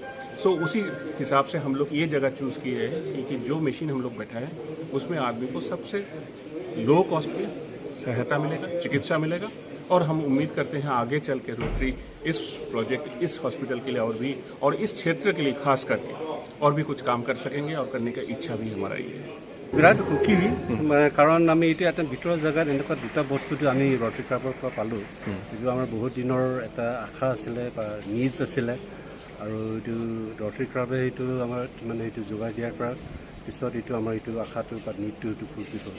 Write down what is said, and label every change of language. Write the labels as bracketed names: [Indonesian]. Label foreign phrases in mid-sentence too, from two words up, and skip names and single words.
[Hindi] सो उसी हिसाब से हम लोग ये जगह चूज़ किए हैं कि जो मशीन हम लोग बैठा है उसमें आदमी को सबसे [English] low cost [Hindi] में सहायता मिलेगा, चिकित्सा मिलेगा। और हम उम्मीद करते हैं आगे चल के रोटरी इस प्रोजेक्ट, इस हॉस्पिटल के लिए और इस क्षेत्र के लिए खास करके और भी कुछ काम कर सकेंगे और करने का इच्छा भी हमारा ये है। [Assamese] বিৰাট সুখী কাৰণ আমি এতিয়া এটা ভিতৰৰ জেগাত এনেকুৱা দুটা বস্তুটো আমি ৰটৰী ক্লাবৰ পৰা পালোঁ, যিটো আমাৰ বহুত দিনৰ এটা আশা আছিলে বা নিডছ আছিলে, আৰু এইটো ৰটৰী ক্লাবে সেইটো আমাৰ মানে এইটো যোগাই দিয়াৰ পৰা পিছত এইটো আমাৰ এইটো আশাটো বা নিডটো এইটো ফুলফিল হ'ল।